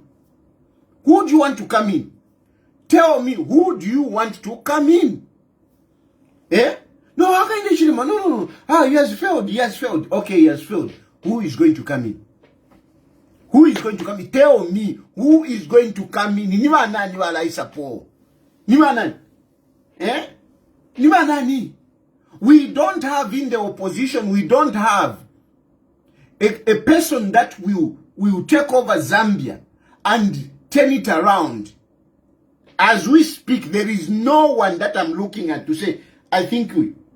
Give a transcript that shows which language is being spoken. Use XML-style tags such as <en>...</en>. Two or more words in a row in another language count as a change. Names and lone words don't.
<en>Who do you want to come in? Tell me, who do you want to come in? No, Hakainde Hichilema, no. He has failed. He has failed. Okay, he has failed. Who is going to come in? Who is going to come in? Tell me, who is going to come in?</en> <bem>Ni nani wala isapo? Ni nani? Ni nani?</bem> <en>We don't have in the opposition, we don't have a person that will take over Zambia and turn it around. As we speak, there is no one that I'm looking at to say, I think you.</en>